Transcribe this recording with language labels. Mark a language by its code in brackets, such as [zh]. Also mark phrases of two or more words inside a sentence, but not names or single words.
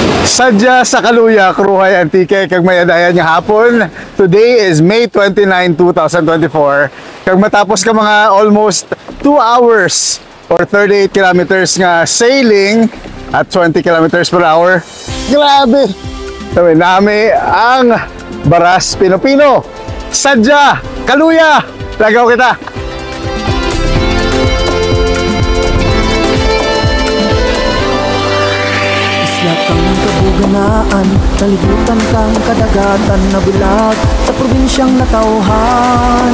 [hil] Sadya sa Kaluya, Kruhay Antique, kag may adayan nga hapon. [en] Today is May 29, 2024. [hil] Kag matapos ka mga [en] almost 2 hours or 38 kilometers [hil] nga [en] sailing at 20 kilometers per hour. [hil] Grabe! [tl] Sabi namin ang Baras Pino-Pino. [hil] Sadya, Kaluya! Lagaw kita! [krj] Isla kang kabuganaan, kalibutan kang kadagatan na bulag sa probinsyang natauhan.